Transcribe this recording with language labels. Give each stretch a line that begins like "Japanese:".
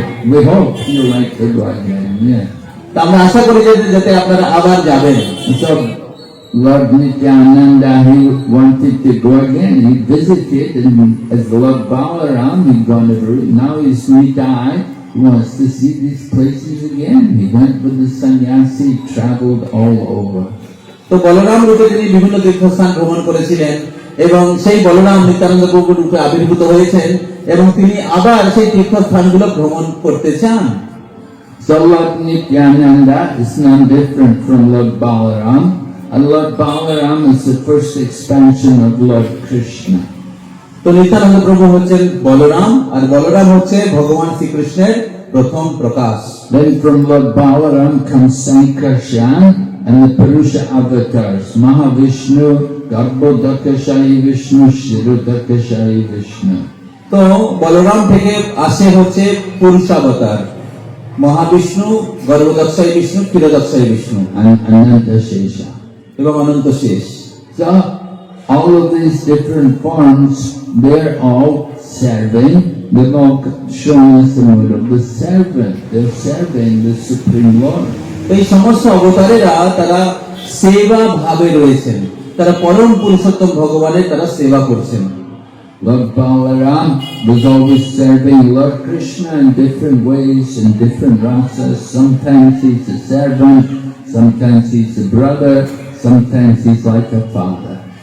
English: We hope you like to go again, yeah.
Bangla: তা আমরা আশা করি যে যাতে আপনারা আবার যাবেন।
English: So Lord Nityananda, he wanted to go again. He visited, and as Lord Balaram, he'd gone over. Now he's Nitai. He wants to see these places again. He went with the sannyasi, traveled all over.
Bangla: তো বলরাম রূপে তিনি বিভিন্ন তীর্থস্থান ভ্রমণ করেছিলেন এবং সেই বলরাম নিত্যানন্দ প্রভু রূপে আবির্ভূত হয়েছেন এবং তিনি আবার সেই তীর্থস্থানগুলো ভ্রমণ করতে চান।
English: So Lord Nityananda is no different from Lord Balaram. And Lord Balaram is the first expansion of Lord Krishna.
Bangla: তো নিত্যানন্দ প্রভু হচ্ছেন বলরাম, আর বলরাম হচ্ছে ভগবান শ্রীকৃষ্ণের প্রথম প্রকাশ।
English: Then from Lord Balaram comes Sankarshan and the Purusha avatars, Mahavishnu, Garbhodakashayi Vishnu, Shirodakashayi Vishnu.
Bangla: তো বলরাম থেকে আসে হচ্ছে পুরুষাবতার, Mahavishnu, গর্ভদক্ষায়ী Vishnu, ক্ষীরদক্ষায়ী Vishnu
English: and Ananta Shesha.
Bangla: এবং অনন্ত শেষ।
English: So all of these different forms, they're all serving. They've all shown us the mood of the servant. They're serving the Supreme Lord.
Bangla: এই সমস্ত অবতারেরা তারা সেবা ভাবে রয়েছেন, তারা পরম পুরুষোত্তম ভগবানের তারা সেবা করছেন।
English: Lord Balaram was always serving Lord Krishna in different ways, in different rasas. Sometimes he's a servant, sometimes he's a brother, sometimes he's like a father.